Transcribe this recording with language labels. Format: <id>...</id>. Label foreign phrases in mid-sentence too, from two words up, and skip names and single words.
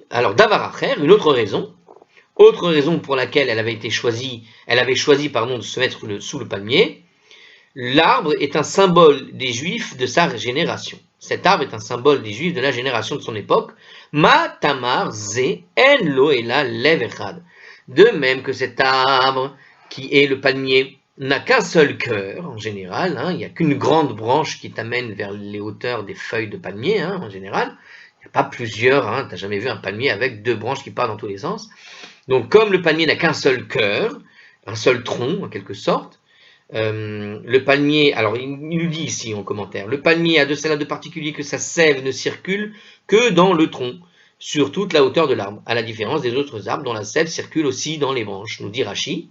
<fr>Alors Davaracher, une autre raison pour laquelle elle avait choisi de se mettre sous le palmier. L'arbre est un symbole des Juifs de sa génération. Cet arbre est un symbole des Juifs de la génération de son époque.</fr> <he>מה תמר זה אין לו אלא לב אחד.</he> <fr>De même que cet arbre, qui est le palmier, n'a qu'un seul cœur, en général, hein, il n'y a qu'une grande branche qui t'amène vers les hauteurs des feuilles de palmier, hein, en général. Il n'y a pas plusieurs, hein, tu n'as jamais vu un palmier avec deux branches qui partent dans tous les sens. Donc, comme le palmier n'a qu'un seul cœur, un seul tronc, en quelque sorte, le palmier, alors il nous dit ici en commentaire, le palmier a de cela de particulier que sa sève ne circule que dans le tronc, sur toute la hauteur de l'arbre, à la différence des autres arbres dont la sève circule aussi dans les branches, nous dit Rashi.</fr>